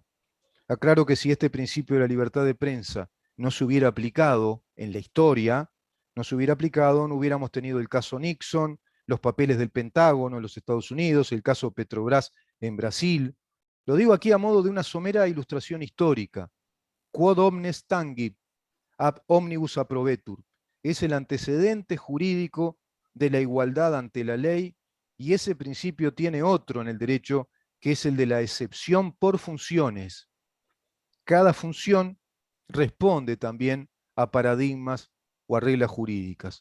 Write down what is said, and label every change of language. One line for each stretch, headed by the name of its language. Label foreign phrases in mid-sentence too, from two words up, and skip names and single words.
Spanish: Aclaro que si este principio de la libertad de prensa no se hubiera aplicado en la historia, no hubiéramos tenido el caso Nixon, los papeles del Pentágono en los Estados Unidos, el caso Petrobras en Brasil. Lo digo aquí a modo de una somera ilustración histórica.
Latin: Quod omnes tangit, ab omnibus approbetur.
Spanish: Es el antecedente jurídico de la igualdad ante la ley, y ese principio tiene otro en el derecho, que es el de la excepción por funciones. Cada función responde también a paradigmas o a reglas jurídicas.